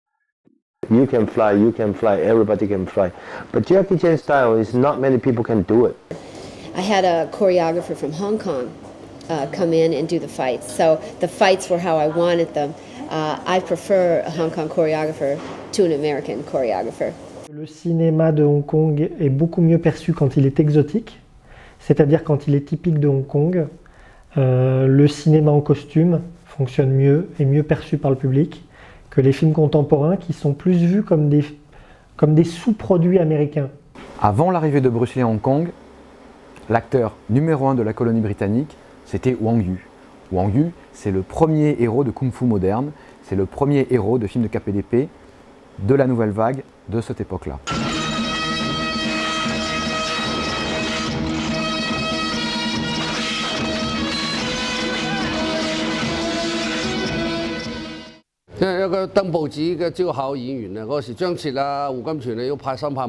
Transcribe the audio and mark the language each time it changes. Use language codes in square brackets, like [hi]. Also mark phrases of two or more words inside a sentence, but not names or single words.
[en] You can fly, everybody can fly. But Jackie Chan style is not many people can do it. I had a choreographer from Hong Kong come in and do the fights. So the fights were how I wanted them. I prefer a Hong Kong choreographer to an American choreographer. [fr] Le cinéma de Hong Kong est beaucoup mieux perçu quand il est exotique, c'est-à-dire quand il est typique de Hong Kong. Le cinéma en costume fonctionne mieux et mieux perçu par le public que les films contemporains qui sont plus vus comme des sous-produits américains. Avant l'arrivée de Bruce Lee à Hong Kong, l'acteur numéro 1 de la colonie britannique, c'était Wang Yu. Wang Yu, c'est le premier héros de kung-fu moderne, c'est le premier héros de films de KPDP de la nouvelle vague de cette époque-là. [yue] 因為一個登報紙嘅招考演員啊，嗰時張徹啊、胡金銓要拍新派